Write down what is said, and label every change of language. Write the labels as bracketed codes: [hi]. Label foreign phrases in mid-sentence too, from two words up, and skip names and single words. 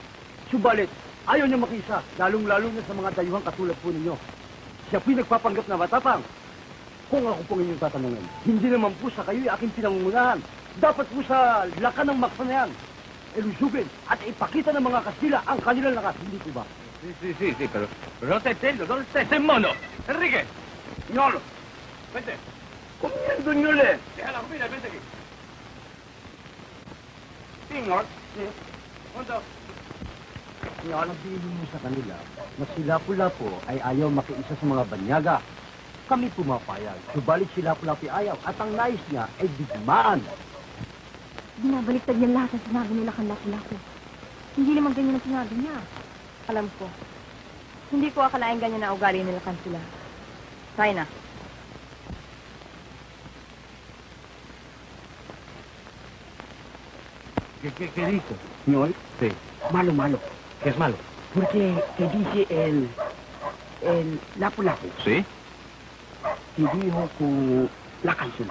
[tl] Subalit, ayaw niya makiisa, lalong-lalo na sa mga dayuhang katulad po ninyo. Siya po'y nagpapanggap na matapang. Kung ako pong inyong tatanungin, hindi naman po sa kayo'y aking pinangungunahan. Dapat po sa lakan ng maksa na yan, elusugin at ipakita ng mga Kastila ang kanilang lakas. Hindi po ba? [es] Sí, pero no te entiendo. ¿Dónde está ese mono? Enrique. Ñolo, Vente. comiendo ñole. Deja la comida, vente aquí. Señor, Punto. [tl] Sabihin mo sa kanila na si Lapu-Lapu ay ayaw makiisa sa mga banyaga. Kami pumapayag. Subalit si Lapu-Lapu ayaw at ang nais niya ay digmaan. Binabaliktad niya lahat ang sinabi nila kang Lapu-Lapu. Hindi naman ganyan ang sinabi niya. Alam ko. Hindi ko akalain ganyan na ugali nila kan sila. Tayo na. [es] ¿Qué dijo? señor, Sí. malo, malo. ¿Qué es malo? Porque que dice el Lapu-Lapu, Sí, que dijo con la Cansula.